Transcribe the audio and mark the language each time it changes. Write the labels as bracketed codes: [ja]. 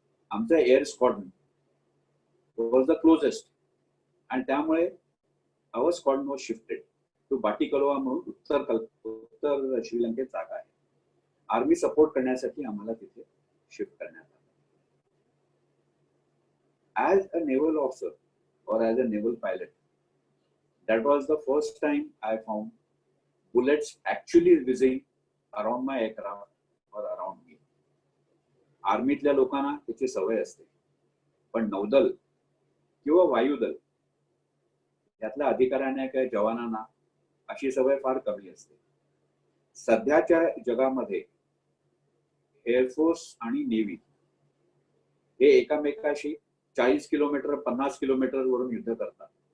[mr] आमचं [en] air squadron was the closest [mr] आणि त्यामुळे [en] our squadron was shifted to [mr] बाटिकलोवा म्हणून उत्तर श्रीलंकेत जागा आहे. आर्मी सपोर्ट करण्यासाठी आम्हाला तिथे शिफ्ट करण्यात आलं. As a naval officer [en] or as a naval pilot, that was the first time I found bullets actually whizzing around my aircraft or around me. [mr] आर्मीतल्या लोकांना त्याची सवय असते, पण नौदल किंवा वायुदल यातल्या अधिकाऱ्यांना किंवा जवानांना अशी सवय फार कमी असते. सध्याच्या जगामध्ये एअरफोर्स आणि नेव्ही हे एकामेकाशी 40 किलोमीटर 50 किलोमीटर वरून युद्ध करतात.